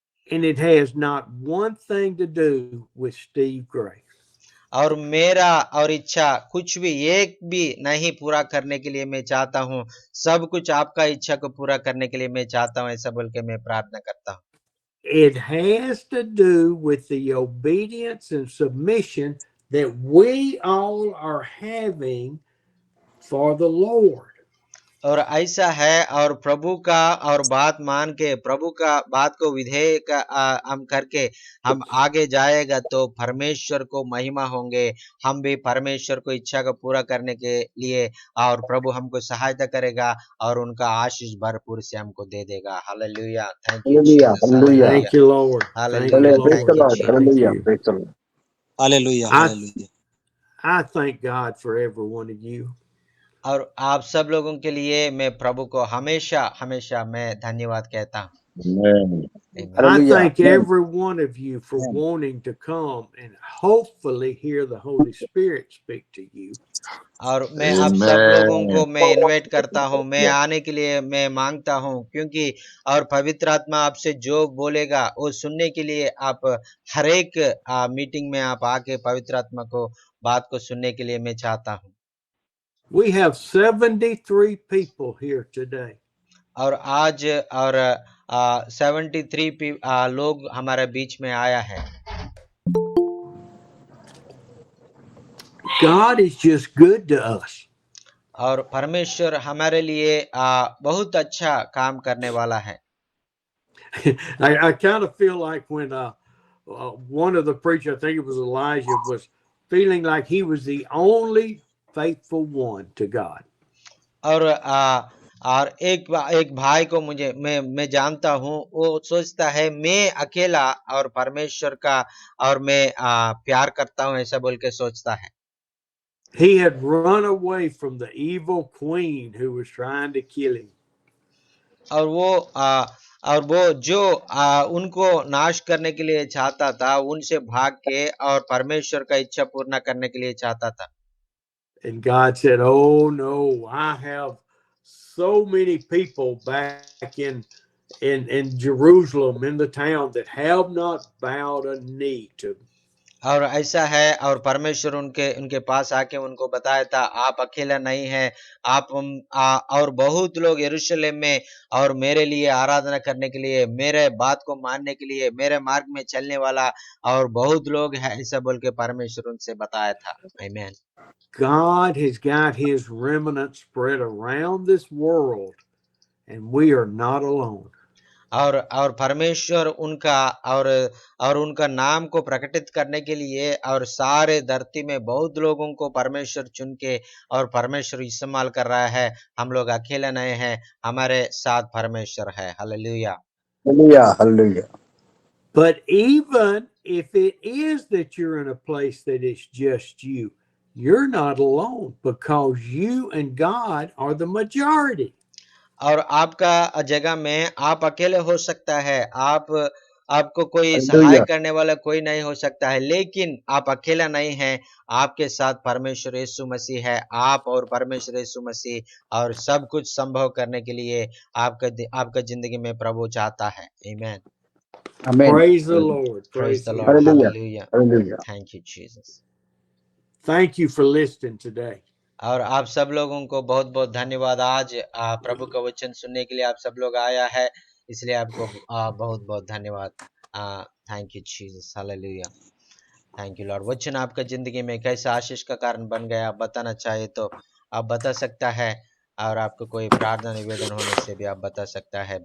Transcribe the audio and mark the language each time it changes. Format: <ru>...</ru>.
<en>And it has not one thing to do with Steve Gray.</en> <hi>और मेरा और इच्छा कुछ भी एक भी नहीं पूरा करने के लिए मैं चाहता हूँ, सब कुछ आपका इच्छा को पूरा करने के लिए मैं चाहता हूँ, ऐसा बोल के मैं प्रार्थना करता हूँ।</hi> <en>It has to do with the obedience and submission that we all are having for the Lord.</en> <hi>और ऐसा है, और प्रभु का और बात मान के, प्रभु का बात को विधेय का हम करके हम आगे जाएगा तो परमेश्वर को महिमा होंगे, हम भी परमेश्वर को इच्छा को पूरा करने के लिए, और प्रभु हमको सहायता करेगा और उनका आशीष भरपूर से हमको दे देगा। Hallelujah.</hi> <en>Thank you Hallelujah. Jesus. Hallelujah. Thank you, Lord. Thank you, Praise the Lord. Thank you, Thank Hallelujah. you. Praise the Lord.</en> <hi>Hallelujah</hi> <en>I,</en> <hi>hallelujah.</hi> <en>I thank God for every one of you.</en> <hi>और आप सब लोगों के लिए मैं प्रभु को हमेशा हमेशा मैं धन्यवाद कहता हूँ।</hi> <en>Amen. Amen. I Hallelujah. thank Amen. every one of you for wanting to come and hopefully hear the Holy Spirit speak to you.</en> <hi>और मैं आप सब लोगों को</hi> <en>Amen.</en> <hi>मैं इनवाइट करता हूँ, मैं आने के लिए मैं मांगता हूँ, क्योंकि और पवित्र आत्मा आपसे जो बोलेगा वो सुनने के लिए आप हर एक मीटिंग में आप आके पवित्र आत्मा को बात को सुनने के लिए मैं चाहता हूँ।</hi> <en>We have 73 people here today.</en> <hi>और आज और 73 लोग हमारे बीच में आया है।</hi> <en>God is just good to us.</en> <hi>और परमेश्वर हमारे लिए बहुत अच्छा काम करने वाला है।</hi> <en>I kind of feel like when one of the preachers, I think it was Elijah, was feeling like he was the only faithful one to God.</en> <hi>और एक भाई को मैं जानता हूँ, वो सोचता है मैं अकेला और परमेश्वर का और मैं प्यार करता हूँ, ऐसा बोल के सोचता है।</hi> <en>He had run away from the evil queen who was trying to kill him.</en> <hi>और वो जो उनको नाश करने के लिए चाहता था, उनसे भाग के और परमेश्वर का इच्छा पूर्ण करने के लिए चाहता था।</hi> <en>And God said, "Oh no, I have so many people back in Jerusalem, in the town, that have not bowed a knee to me."</en> <hi>और ऐसा है, और परमेश्वर उनके उनके पास आके उनको बताया था, आप अकेला नहीं है, आप और बहुत लोग यरूशलेम में और मेरे लिए आराधना करने के लिए, मेरे बात को मानने के लिए, मेरे मार्ग में चलने वाला और बहुत लोग है, ऐसा बोल के परमेश्वर उनसे बताया था। आमीन।</hi> <en>God has got his remnant spread around this world, and we are not alone.</en> <hi>और परमेश्वर उनका और उनका नाम को प्रकटित करने के लिए और सारे धरती में बहुत लोगों को परमेश्वर चुन के और परमेश्वर इस्तेमाल कर रहा है। हम लोग अकेले नहीं हैं, हमारे साथ परमेश्वर है। Hallelujah.</hi> <en>Hallelujah. Hallelujah. But even if it is that you're in a place that is just you, you're not alone, because you and God are the majority.</en> <hi>और आपका जगह में आप अकेले हो सकता है, आपको कोई सहाय</hi> <en>Hallelujah.</en> <hi>करने वाला कोई नहीं हो सकता है, लेकिन आप अकेला नहीं हैं। आपके साथ परमेश्वर यीशु मसीह है। आप और परमेश्वर यीशु मसीह और सब कुछ संभव करने के लिए आपका जिंदगी में प्रभु चाहता है। आमीन।</hi> <en>Amen. Praise the Lord. Praise the Lord. Hallelujah. Hallelujah. Hallelujah. Thank you Jesus. Thank you for listening today.</en> <hi>और आप सब लोगों को बहुत बहुत धन्यवाद। आज प्रभु का वचन सुनने के लिए आप सब लोग आया है, इसलिए आपको बहुत बहुत धन्यवाद।</hi> <en>Thank you Jesus.</en> <hi>Hallelujah.</hi> <en>Thank you Lord.</en> <hi>वचन आपका जिंदगी में कैसा आशीष का कारण बन गया, आप बताना चाहे तो आप बता सकता है, और आपको कोई प्रार्थना निवेदन होने से भी आप बता सकता है।</hi>